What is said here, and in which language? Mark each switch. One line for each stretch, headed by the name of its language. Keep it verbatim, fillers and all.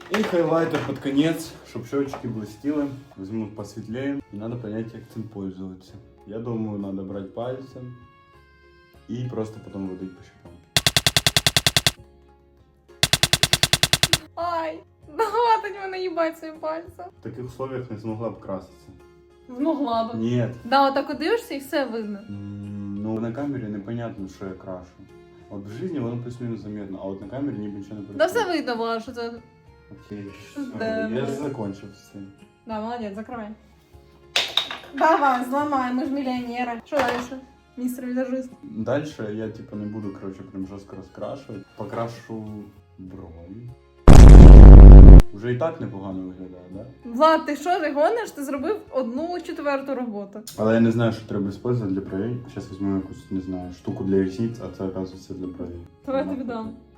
Russian: И хайлайтер под конец, чтобы щечки блестели. Возьму посветлее. И надо понять, как этим пользоваться. Я думаю, надо брать пальцем и просто потом водить по щекам.
Ukrainian: Ай, хватить мене їбать своїм пальцем.
Russian: В таких условиях не смогла б краситься.
Ukrainian: Змогла б.
Russian: Нет.
Ukrainian: Да, отак от дивишся і все видно.
Russian: М, Ну, на камере непонятно, что я крашу. Вот в жизни оно плюс-минус заметно, а вот на камере
Ukrainian: ніби нічого не Да все видно було, що це.
English: Окей,
Russian: Да. я же закончил с этим.
Ukrainian: Да, молодець, закривай. Давай, зламай, ми ж мільйонери. Що далі? Містер візажист.
Russian: Дальше я типа не буду, короче, прям жестко раскрашивать. Покрашу брови. Уже и так
Ukrainian: непогано виглядає,
Russian: да?
Ukrainian: Влад, ти що ти гониш? Ти зробив одну четверту роботу. Але я не знаю, що треба використовувати для бровей. Зараз візьму якусь, не знаю, штуку для ресниць, а це, оказується, для бровей. Давай я тобі дам.